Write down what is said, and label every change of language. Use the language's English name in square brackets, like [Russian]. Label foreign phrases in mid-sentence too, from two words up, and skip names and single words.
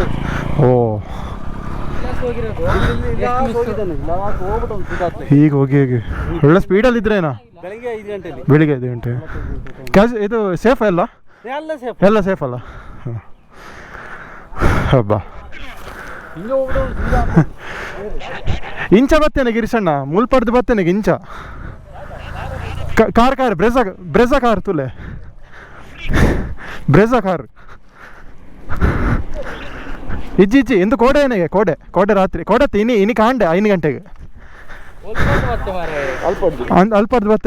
[Kannada] ಓ, ಈಗ ಹೋಗಿ ಒಳ್ಳೆ ಸ್ಪೀಡಲ್ಲಿ ಇದ್ರೇನಾ? ಬೆಳಿಗ್ಗೆ 5 ಗಂಟೆಲಿ. ಬೆಳಿಗ್ಗೆ 5 ಗಂಟೆ. ಇದು ಸೇಫ್ ಎಲ್ಲ? ಎಲ್ಲ ಸೇಫ್ ಅಲ್ಲ? ಹಬ್ಬ. ಇಂಚ ಬರ್ತೇನೆ ಗಿರಿಶಣ್ಣ, ಮುಲ್ಪಡ್ದು ಬರ್ತೇನೆ ಇಂಚ. [Tulu] ಕಾರ್ ಬ್ರೆಜಾ ಕಾರ್ ತುಲೆ ಬ್ರೆಜಾ ಕಾರ್ ಇಜ್ಜಿ ಎಂದು ಕೋಡೆ ಕೋಡೆ ರಾತ್ರಿ ಕೋಡತ್ತೆ ಇನಿ ಕಾಂಡೆ 5 ಗಂಟೆಗೆ ಅಲ್ಪಡ್ದು ಬರ್ತೇನೆ.